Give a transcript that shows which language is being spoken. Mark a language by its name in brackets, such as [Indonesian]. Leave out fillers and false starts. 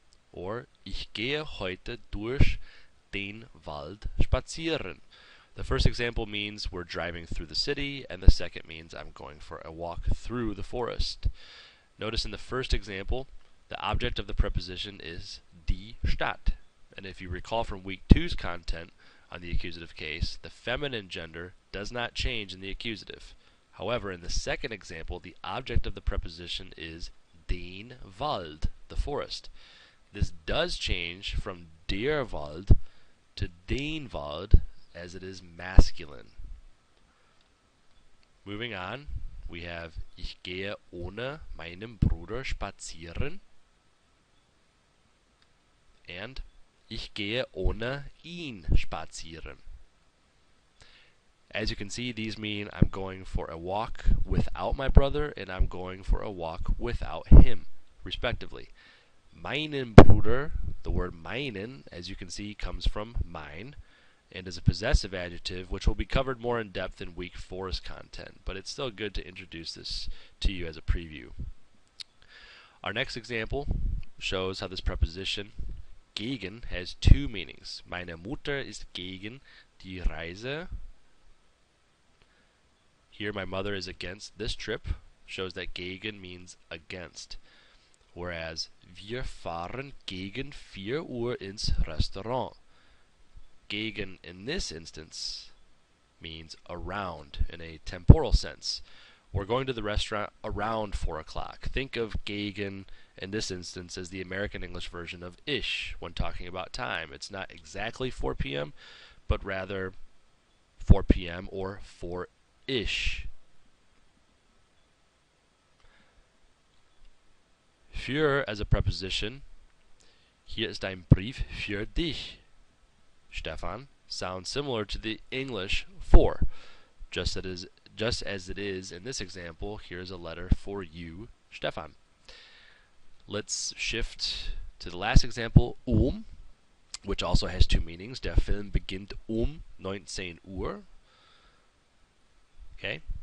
[English] Or [German] ich gehe heute durch den Wald spazieren. [English] The first example means we're driving through the city, and the second means I'm going for a walk through the forest. Notice in the first example, the object of the preposition is die Stadt. And if you recall from week 2's content on the accusative case, the feminine gender does not change in the accusative. However, in the second example, the object of the preposition is den Wald, the forest. This does change from der Wald to den Wald, as it is masculine. Moving on, we have [German] ich gehe ohne meinen Bruder spazieren [English] and [German] ich gehe ohne ihn spazieren. [English] As you can see, these mean I'm going for a walk without my brother and I'm going for a walk without him, respectively. [German] Meinen Bruder, [English] the word meinen, as you can see, comes from mein, and is a possessive adjective, which will be covered more in depth in week 4's content, but it's still good to introduce this to you as a preview. Our next example shows how this preposition gegen has 2 meanings. [German] Meine Mutter ist gegen die Reise. [English] Here my mother is against this trip, shows that gegen means against. Whereas [German] wir fahren gegen 4 Uhr ins Restaurant. [English] Gegen in this instance means around in a temporal sense. We're going to the restaurant around 4 o'clock. Think of gegen in this instance as the American English version of ish when talking about time. It's not exactly 4 p.m., but rather 4 p.m. or 4-ish. Für as a preposition. [German] Hier ist ein Brief für dich, Stefan, [English] sounds similar to the English for. Just as it is in this example, here's a letter for you, Stefan. Let's shift to the last example, which also has 2 meanings. [German] Der Film beginnt 19 Uhr. Okay?